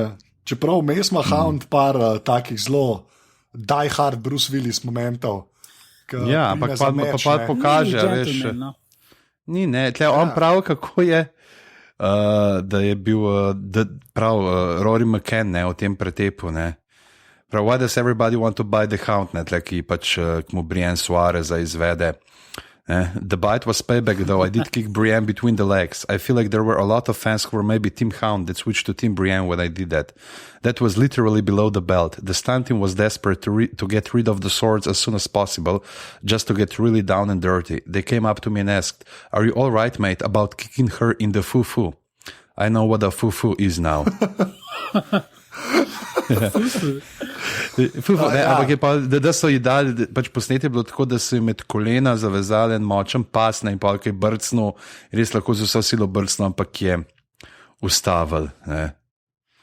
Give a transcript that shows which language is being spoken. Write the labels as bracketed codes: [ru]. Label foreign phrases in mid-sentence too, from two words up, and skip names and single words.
[sl] Čeprav vmes ima Hound par takih zelo [en] die hard [sl] Bruce Willis momentov. Ja, ampak pa pokaže, veš. No? Ni, ne, tle on pravi, kako je, da je bil Rory McCann, ne, v tem pretepu, ne. Prav, [en] why does everybody want to buy the Hound, [sl] ne, tle, ki pač k mu Brienne Suareza izvede. [en] The bite was payback, though. I did kick Brienne between the legs. I feel like there were a lot of fans who were maybe Team Hound that switched to Team Brienne when I did that. That was literally below the belt. The stunt team was desperate to get rid of the swords as soon as possible, just to get really down and dirty. They came up to me and asked, "Are you all right, mate, about kicking her in the fufu?" I know what a fufu is now. [sl] Ampak je pa, da so ji dali, pač posnetje je bilo tako, da so ji med kolena zavezali en močen pas, in pa kaj brcnil, res lahko z vso silo brcnil, ampak je ustavil.